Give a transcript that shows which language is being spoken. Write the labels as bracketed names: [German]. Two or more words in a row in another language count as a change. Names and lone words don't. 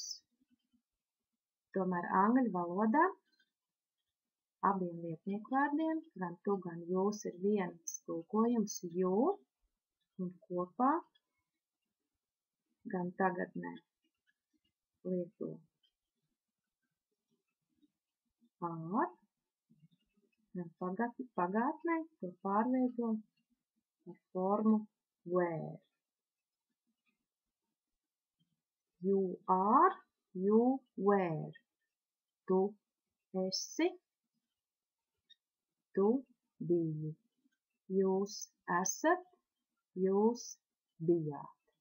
[Latvian] Tomēr angļu valodā abiem vietnieku vārdiem, gan tu, gan jūs, ir viens tulkojums you, un kopā gan tagadnē lieto ar, gan pagātnē to pārveido ar formu where. [English] You are, you were. [Latvian] Tu esi, tu biji. Jūs esat, jūs bijāt.